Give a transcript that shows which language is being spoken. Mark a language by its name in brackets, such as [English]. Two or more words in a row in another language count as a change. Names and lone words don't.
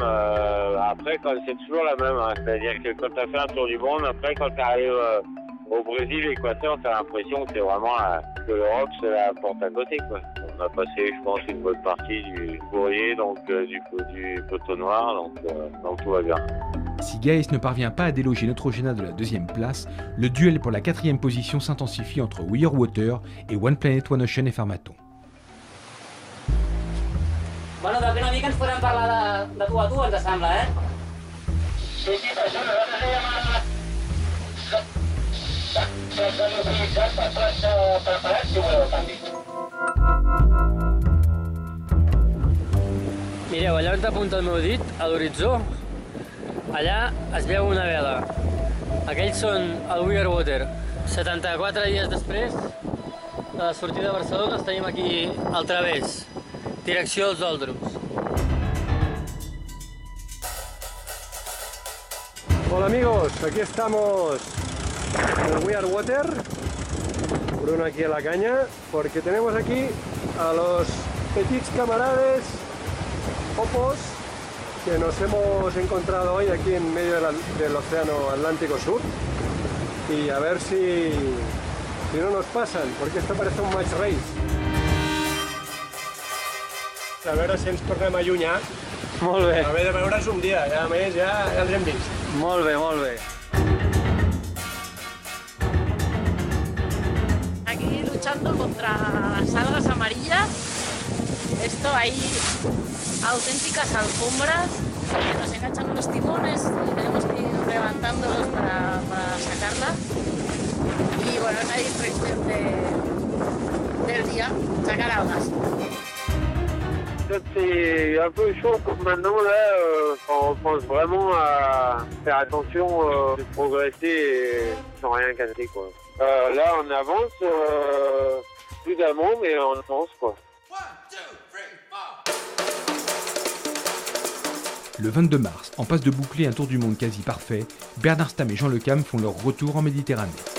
[French] après, c'est toujours la même. Hein, c'est-à-dire que quand tu as fait un tour du monde, après quand tu arrives au Brésil, l'équateur, tu as l'impression que c'est vraiment que l'Europe, c'est la porte à côté, quoi. On a passé, je pense, une bonne partie du courrier, donc du coteau noir, donc tout va bien. Si Gaes ne parvient pas à déloger Neutrogena de la 2e place, le duel pour la 4e position s'intensifie entre We Are Water et One Planet One Ocean et Farmaton. [Catalan] Bueno, d'aquí una mica ens podrem parlar de tu a tu, ens sembla, eh? Sí, per això nosaltres ja preparats, si voleu, canvi. Mireu, allà on t'apunta el meu dit, a l'horitzó, allà es veu una vela. Aquells són el We Are Water. 74 dies després de la sortida de Barcelona tenim aquí al través, direcció als Doldrums. [Spanish] Hola amigos, aquí estamos en el We Are Water, Bruno aquí a la caña, porque tenemos aquí a los [French] petits camarades [Spanish] Opos que nos hemos encontrado hoy aquí en medio del Océano Atlántico Sur y a ver si no nos pasan, porque esto parece un match race. [Catalan] A veure si ens tornem a allunyar. Molt bé. A veure de veure's un dia, ja a més ja els hem vist. Molt bé, molt bé. [Spanish] Aquí luchando contra las algas amarillas. Es visto, hay auténticas alfombras que nos enganchan los timones, tenemos que ir levantándolos para sacarla. Y bueno, es la distracción del día, sacar algas. [French] C'est un peu chaud maintenant, là, on pense vraiment à faire attention de progresser sans rien casser, quoi. Là, on avance prudemment, mais on avance, quoi. Le 22 mars, en passe de boucler un tour du monde quasi parfait, Bernard Stamm et Jean Le Cam font leur retour en Méditerranée.